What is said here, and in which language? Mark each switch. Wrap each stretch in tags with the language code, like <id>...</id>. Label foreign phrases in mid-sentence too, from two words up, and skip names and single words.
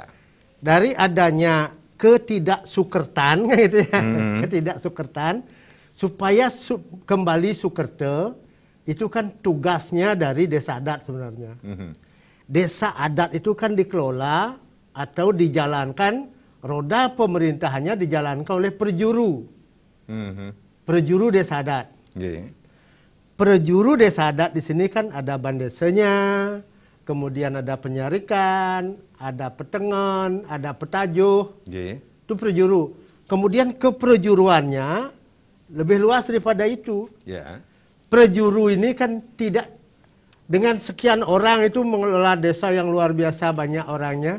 <id>Dari adanya ketidaksukertan, gitu ya, ketidaksukertan, supaya kembali Sukerta, itu kan tugasnya dari desa adat sebenarnya. Desa adat itu kan dikelola atau dijalankan, roda pemerintahannya dijalankan oleh perjuru. Perjuru desa adat. Perjuru desa adat di sini kan ada bandesanya, kemudian ada penyarikan, ada petengon, ada petajuh. Itu perjuru. Kemudian keperjuruannya lebih luas daripada itu. Perjuru ini kan tidak dengan sekian orang itu mengelola desa yang luar biasa banyak orangnya.</id>